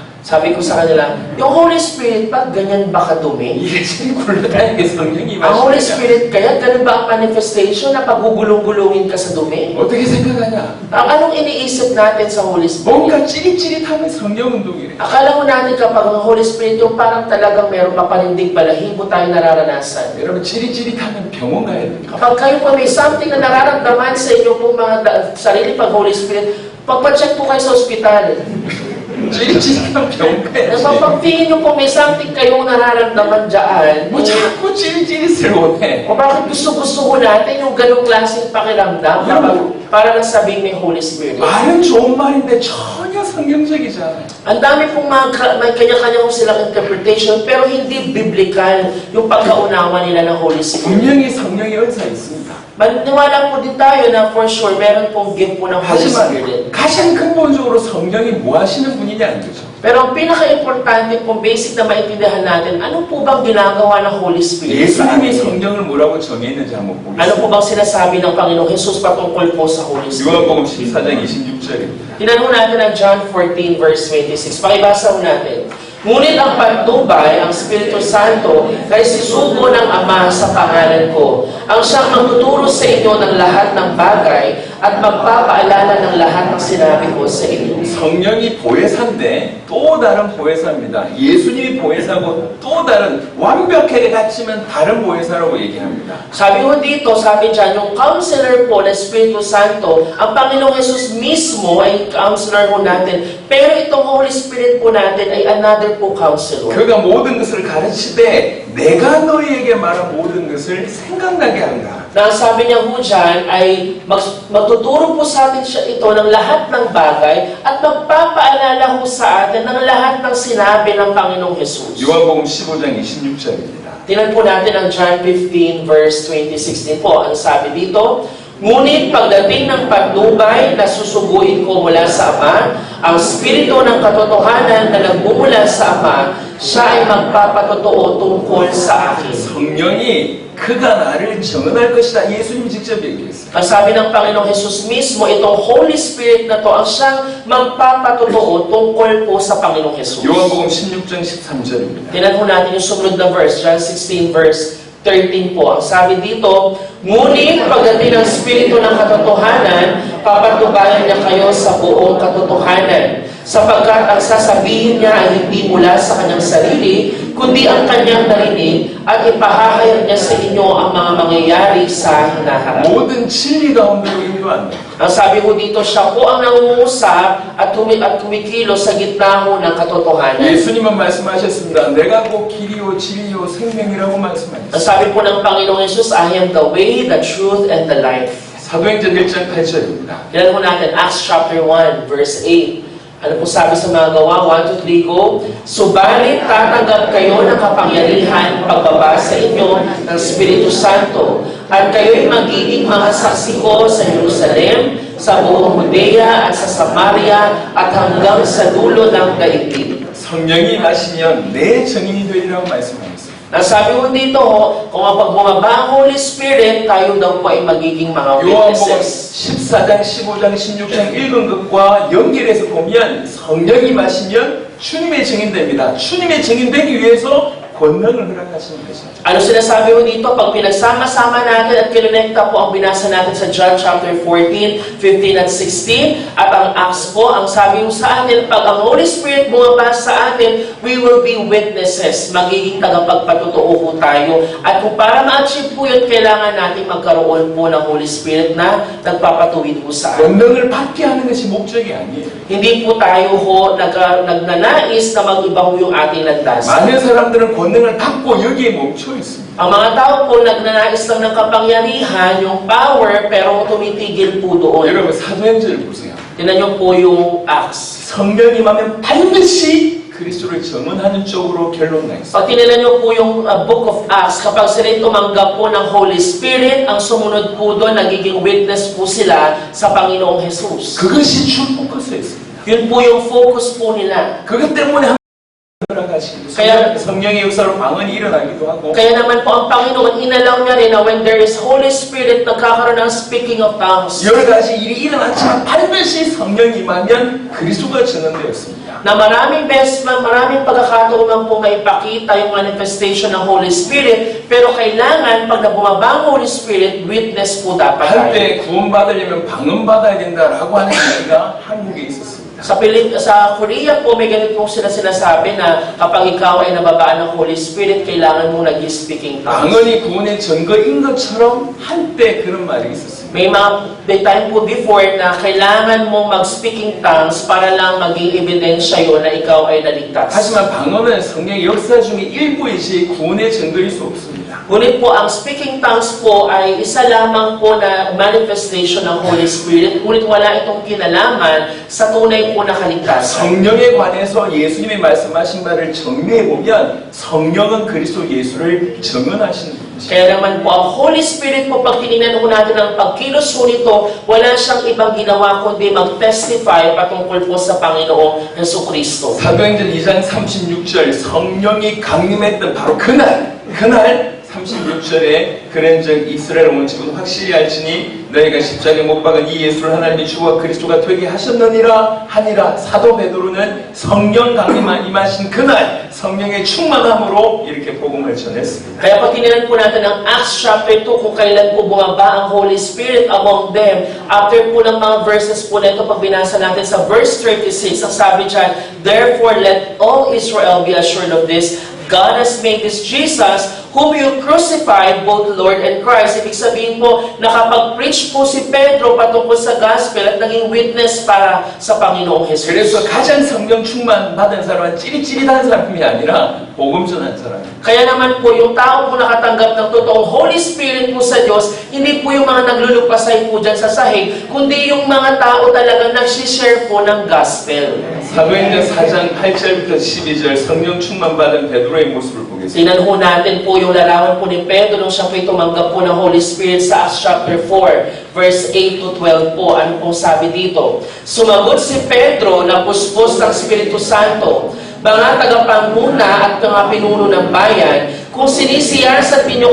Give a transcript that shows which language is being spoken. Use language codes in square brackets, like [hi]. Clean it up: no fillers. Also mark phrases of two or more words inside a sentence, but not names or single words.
[tl] sabi ko sa kanila, yung [en] Holy Spirit [tl] ba ganyan ba kadumi? [ko] 이게 지금 굴러다니는 게 성령이 [tl] Ang Holy [ko] 마시느냐? [tl] Spirit kaya ganun ba ang manifestation na pagugulong-gulungin ka sa dumi? [ko] 어떻게 생각하냐? [tl] Anong iniisip natin sa [en] Holy Spirit? [ko] 뭔가 찌릿찌릿하면 성령 운동이래. [tl] Akala mo natin kapag ang [en] Holy Spirit [tl] yung parang talagang mayroong mapanindig balahibo tayo nararanasan. [ko] 여러분 찌릿찌릿하면 병원 가야 돼요. [tl] Kapag kayo po may something na nararamdaman sa inyo po mga sarili pag [en] Holy Spirit, [tl] pagpacheck po kayo sa ospital. [ko] 찌릿찌릿하면 병원 가야지. [tl] Pagtingin nyo po may something kayong nararamdaman dyan, [ko] 뭐 자꾸 찌릿찌릿을 원해. [tl] o bakit gusto-gusto ko natin yung ganong klaseng pakiramdam para lang sabihin may [en] Holy Spirit. [ko] 말은 좋은 말인데 전혀 성경적이지 않아요. [tl] Ang dami pong may kanya-kanya po silang interpretation pero hindi biblical yung pagkaunawa nila ng [en] Holy Spirit. [ko] 분명히 성령의 은사 있습니다. [tl] Maniwala po din tayo na [en] for sure [tl] meron pong gift po ng [en] Holy Spirit. [ko] 하지만 가장 근본적으로 성령이 뭐 하시는 분이냐는 거죠. [tl] Pero ang pinaka-importante pong basic na maintindihan natin, ano po bang ginagawa ng [en] Holy Spirit [tl] sa [ko] 예수님이 [tl] atin? [ko] 성령을 뭐라고 정했는지 한번 [tl] Ano po [ko] 보겠습니다. [tl] bang sinasabi ng Panginoong Jesus patungkol po sa Holy Spirit? [ko] 요한복음 14장 26절입니다. [tl] Tinan mo natin ang John 14 verse 26. Pakibasa mo natin. Ngunit ang patnubay, ang Espiritu Santo, ay sisugo ng Ama sa pangalan ko. Ang siyang magtuturo sa inyo ng lahat ng bagay at magpapaalala ng lahat ng sinabi ko sa inyo. [ko] 성령이 보혜사인데 또 다른 보혜사입니다. 예수님이 보혜사고 또 다른 완벽하게 같지만 다른 보혜사라고 얘기합니다. [tl] Sabi ko dito, sabi dyan, yung counselor po na Espiritu Santo, ang Panginoong Jesus mismo ay counselor po natin. Pero itong [en] Holy Spirit [tl] po natin ay another po counselor. [ko] 그가 모든 것을 가르치되 내가 너희에게 말한 모든 것을 생각나게 한다. [tl] Na sabi niya po dyan ay magtuturo po sa atin siya ito ng lahat ng bagay at magpapaalala po sa atin ng lahat ng sinabi ng Panginoong Jesus. [ko] 요한복음 15장 26절입니다. [tl] Tingnan po natin ang John 15 verse 20-16 po. Ang sabi dito, ngunit pagdating ng patnubay na susuguin ko mula sa Ama, ang Espiritu ng katotohanan na nagmumula sa Ama, siya ay magpapatotoo tungkol sa akin. [ko] 성령이 그가 나를 정언할 것이다. 예수님이 직접 얘기했어요. [tl] Ang sabi ng Panginoong Jesus mismo, itong [en] Holy Spirit [tl] na to ang siyang magpapatotoo tungkol po sa Panginoong Jesus. [ko] 요한복음 16장 13절입니다. [tl] Tingnan po natin yung sumunod na verse, John 16 verse 13 po. Ang sabi dito, ngunit pagdating ng Espiritu ng katotohanan, papatubayan niya kayo sa buong katotohanan. Sapagkat ang sasabihin niya ay hindi mula sa kanyang sarili, kundi ang kanyang narinig at ipahahayag niya sa inyo ang mga mangyayari sa hinaharap. [ko] 모든 진리 가운데로 인도한다. [tl] Ang sabi ko dito, siya po ang nangungusap at kumikilos sa gitna ho ng katotohanan. [ko] 예수님은 말씀하셨습니다. 내가 곧 길이요 진리요 생명이라고 말씀하셨습니다. [tl] Ang sabi po ng Panginoong Jesus, [en] I am the way, the truth, and the life. [ko] 사도행전 1장 8절입니다. [tl] Tignan po natin, Acts chapter 1, verse 8. Ano po sabi sa mga gawa? 1, 2, 3, go. Subalit tatanggap kayo ng kapangyarihan pagbaba sa inyo ng Espiritu Santo at kayo'y magiging mga saksi ko sa Jerusalem, sa buong Judea at sa Samaria at hanggang sa dulo ng daigdig. [ko] 성령이 마시면 내 증인이 되리라고 말씀하셨어요. [tl] Nasabi ko dito, kung pag bumaba ang [en] Holy Spirit, [tl] tayo daw po ay magiging mga [ko] 요한복음 [tl] witnesses. [ko] 14장, 15장, 16장 읽은 것과 연결해서 보면 성령이 마시면 주님의 증인됩니다. 주님의 증인되기 위해서 권능을 허락하시는 것입니다. [tl] Ano sinasabi ko dito? Pag pinagsama-sama natin at kinonekta po ang binasa natin sa John chapter 14, 15 at 16 at ang Acts po, ang sabi ko sa atin, pag ang [en] Holy Spirit [tl] bumaba sa atin, [en] we will be witnesses. [tl] Magiging tagapagpatotoo po tayo. At kung para ma-achieve po yun, kailangan natin magkaroon po ng [en] Holy Spirit [tl] na nagpapatuwid po sa atin. [ko] 권능을 받게 하는 것이 목적이 아니에요. [tl] Hindi po tayo ho nagnanais na mag-iba ho yung ating landas. [ko] 많은 사람들은 권능을 받고 여기에 멈춰 있습니다. [tl] Ang mga tao po nagnanais lang ng kapangyarihan, yung power, pero tumitigil po doon. [ko] 여러분 사도행전을 보세요. [tl] Tingnan niyo po yung Acts. [ko] 성령이 임하면 반드시 그리스도를 증언하는 쪽으로 결론 나 있어요. [tl] Pag tinignan niyo po yung Book of Acts, kapag sila tumanggap po ng [en] Holy Spirit, [tl] ang sumunod po doon, nagiging witness po sila sa Panginoong Jesus. [ko] 그것이 주 포커스였습니다. [tl] Yun po yung focus po nila. [ko] 그것 때문에 돌아가시기도 [tl] Kaya- [ko] 성령의 역사로 방언이 일어나기도 하고 [tl] Kaya naman po ang Panginoon, inalaw niya rin na [en] when there is Holy Spirit, [tl] nagkakaroon ng [en] speaking of tongues. [ko] 여러 가지 일이 일어났지만 반드시 성령이 임하면 그리스도가 증언되었습니다. [tl] Na maraming beses man, maraming pagkakataon man po maipakita yung manifestation ng [en] Holy Spirit, [tl] pero kailangan, pag nabumaba ang [en] Holy Spirit, [tl] witness po dapat tayo. [ko] 한때 구원받으려면 방언받아야 된다라고 하는 얘기가 한국에 있었습니다. [tl] Sa Korea po, may ganit po sila sinasabi na kapag ikaw ay nababaan ng [en] Holy Spirit, [tl] kailangan mo nag- [en] speaking tongues. [ko] 방언이 구원의 증거인 것처럼 한때 그런 말이 있었습니다. [tl] May time po before na kailangan mo mag- [en] speaking tongues [tl] para lang maging ebidensya yun na ikaw ay naligtas. [ko] 하지만 방언은 성령의 역사 중에 일부이지 구원의 증거일 수 없습니다. [tl] Ngunit po, ang [en] speaking tongues [tl] po ay isa lamang po na manifestation ng [en] Holy Spirit, [tl] ngunit wala itong kinalaman sa tunay po na kaligtasan. [ko] 성령에 관해서 예수님이 말씀하신 바를 정리해 보면 성령은 그리스도 예수를 증언하시는 분이십니다. [tl] Kaya naman po, ang [en] Holy Spirit [tl] po, pag tinignan po natin ang pagkilos po nito, wala siyang ibang ginawa kundi mag-testify patungkol po sa Panginoong Jesucristo. [ko] 사도행전 2장 36절 성령이 강림했던 바로 그날 36절에 그런즉 이스라엘 온 집은 확실히 알지니 너희가 십자가에 못 박은 이 예수를 하나님이 주와 그리스도가 되게 하셨느니라 하니라. 사도 베드로는 성령 강림만 임하신 그날 성령의 충만함으로 이렇게 복음을 전했습니다. [tl] Kaya pag tinignan po natin ang Acts chapter 2, kung kailan po bumaba ang [en] Holy Spirit among them, [tl] after po ng mga verses po nito, pag binasa natin sa verse 36, ang sabi dyan, [en] therefore let all Israel be assured of this, God has made this Jesus, whom you crucified, both Lord and Christ. [tl] Ibig sabihin po, nakapag-preach po si Pedro patungkol sa gospel at naging witness para sa Panginoong Jesus. [ko] 그래서 가장 성령 충만 받은 사람은 찌릿찌릿한 사람이 아니라 복음 전한 사람입니다. [tl] Kaya naman po, yung tao po nakatanggap ng totoong [en] Holy Spirit [tl] po sa Diyos, hindi po yung mga naglulupasay po dyan sa sahig, kundi yung mga tao talagang nagsishare po ng gospel. [ko] 사도행전 4장 8절부터 12절 성령 충만 받은 베드로의 모습을 보겠습니다. [tl] Tingnan po natin po yung larawan po ni Pedro nung siya po'y tumanggap po ng [en] Holy Spirit [tl] sa Acts chapter 4, verse 8 to 12 po. Ano pong sabi dito? Sumagot si Pedro na puspos ng Espiritu Santo, mga tagapanguna at mga pinuno ng bayan, kung sinisiyasat ninyo